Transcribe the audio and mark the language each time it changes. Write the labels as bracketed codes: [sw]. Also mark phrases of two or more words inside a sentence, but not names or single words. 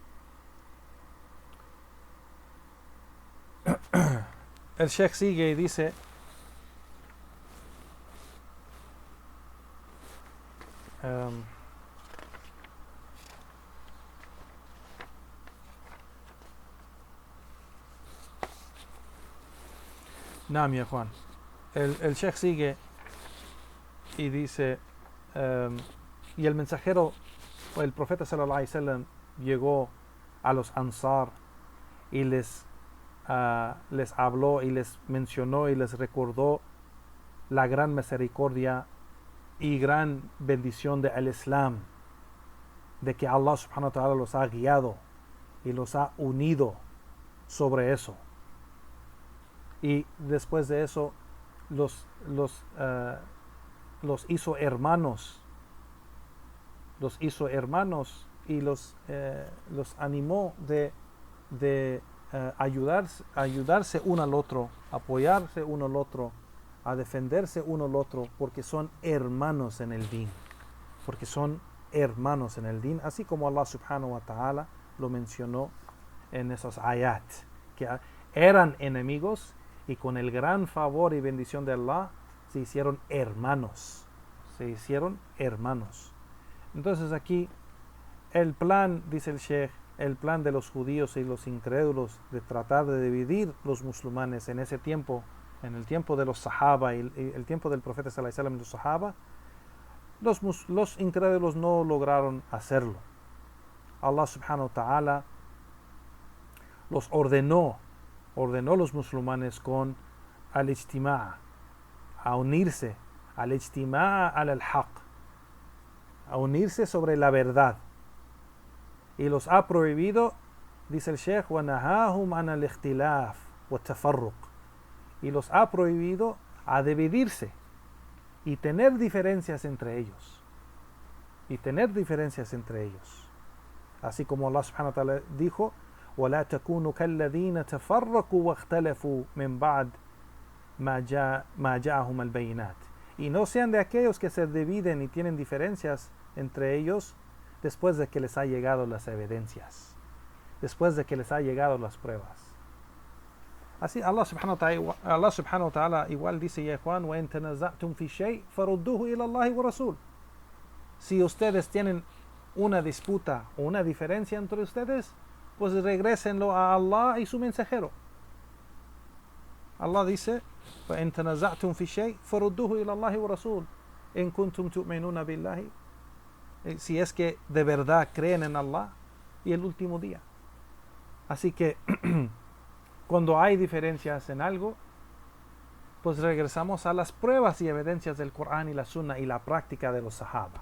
[es] El Sheikh sigue y dice: [ar] نعم، يا [es] Juan. El Sheikh sigue y dice: y el mensajero, el profeta [ar] صلى الله عليه وسلم, [es] llegó a los Ansar y les habló y les mencionó y les recordó la gran misericordia y gran bendición del Islam, de que Allah [ar] سبحانه وتعالى [es] los ha guiado y los ha unido sobre eso. Y después de eso los hizo hermanos. Los hizo hermanos y los animó de ayudarse uno al otro, apoyarse uno al otro, a defenderse uno al otro, porque son hermanos en el din. Porque son hermanos en el din, así como Allah [ar] سبحانه وتعالى [es] lo mencionó en esos ayat, que eran enemigos y con el gran favor y bendición de Allah se hicieron hermanos. Entonces aquí el plan, dice el Sheikh, el plan de los judíos y los incrédulos de tratar de dividir los musulmanes en ese tiempo, en el tiempo de los sahaba y el tiempo del profeta [ar] صلى الله عليه وسلم [es] y los sahaba, los incrédulos no lograron hacerlo. Allah [ar] سبحانه وتعالى [es] los ordenó los musulmanes con al-ijtimaa, a unirse, [ar] الاجتماع الحق, [es] a unirse sobre la verdad, y los ha prohibido, dice el Sheikh, [ar] وَنَهَاهُمْ عَنَ الْإِخْتِلَافِ وَالتَّفَرُّقِ, [es] y los ha prohibido a dividirse y tener diferencias entre ellos, así como [ar] Allah سبحانه وتعالى dijo: ولا تكونوا كالذين تفرقوا واختلفوا من بعد ما جاءهم البينات. [es] Y no sean de aquellos que se dividen y tienen diferencias entre ellos después de que les ha llegado las evidencias, después de que les ha llegado las pruebas. Así Allah [ar] سبحانه وتعالى [es] igual dice, ya Juan, [ar] وَإِن تَنَزَعْتُمْ فِي شَيْءٍ فَرُدُّوهُ إِلَى اللَّهِ وَرَسُولِهِ. [es] Si ustedes tienen una disputa o una diferencia entre ustedes, pues regrésenlo a Allah y su mensajero. Allah dice, [ar] فَإِن تَنَزَعْتُمْ فِي شَيْءٍ فَرُدُّوهُ إِلَى اللَّهِ وَرَسُولِهِ إِن كُنتُمْ تُؤْمِنُونَ بِاللَّهِ. [es] Si es que de verdad creen en Allah y el último día. Así que cuando hay diferencias en algo, pues regresamos a las pruebas y evidencias del Corán y la Sunna y la práctica de los Sahaba.